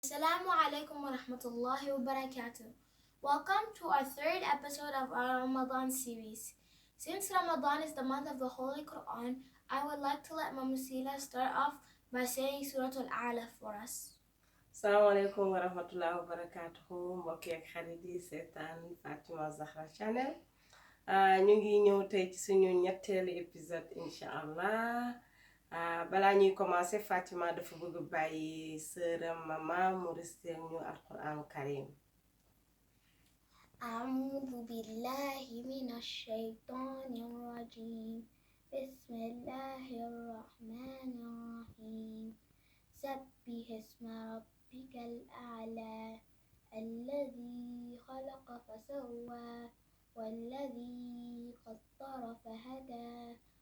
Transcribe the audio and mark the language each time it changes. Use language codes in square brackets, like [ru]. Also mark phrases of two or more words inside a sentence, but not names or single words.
[ar] السلام عليكم ورحمة الله وبركاته. [en] Welcome to our third episode of our Ramadan series. Since Ramadan is the month of the Holy Quran, I would like to let Mama Sila start off by saying [ar] سورة الأعلى [en] for us. [ar] السلام عليكم ورحمة الله وبركاته [wo] mbokk ak xarit yi seetaan Fatima Zahra Channel ñu ngi ñëw tey ci suñu ñetteelu épisode [ar] إن شاء الله [wo] balaa ñuy commencé Fatima dafa bëgg bàyyi sëram mama mu resté ñu [ar] القرآن الكريم. أعوذ بالله من الشيطان الرجيم بسم الله الرحمن الرحيم سبح اسم ربك الأعلى الذي خلق فسوى والذي قدر فهدى